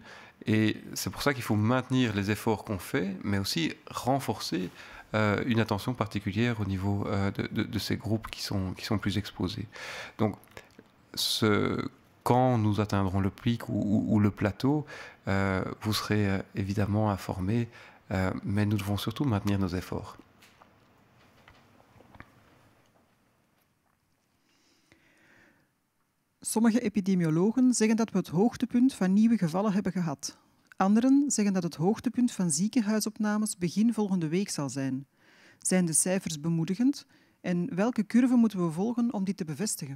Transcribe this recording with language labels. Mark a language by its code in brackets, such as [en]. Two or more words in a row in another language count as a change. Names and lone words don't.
[fr] Et c'est pour ça qu'il faut maintenir les efforts qu'on fait, mais aussi renforcer une attention particulière au niveau de ces groupes qui sont plus exposés. Donc, quand nous atteindrons le pic ou le plateau, vous serez évidemment informés, mais nous devons surtout maintenir nos efforts. [nl] Sommige epidemiologen zeggen dat we het hoogtepunt van nieuwe gevallen hebben gehad. Anderen zeggen dat het hoogtepunt van ziekenhuisopnames begin volgende week zal zijn. Zijn de cijfers bemoedigend? En welke curve moeten we volgen om die te bevestigen?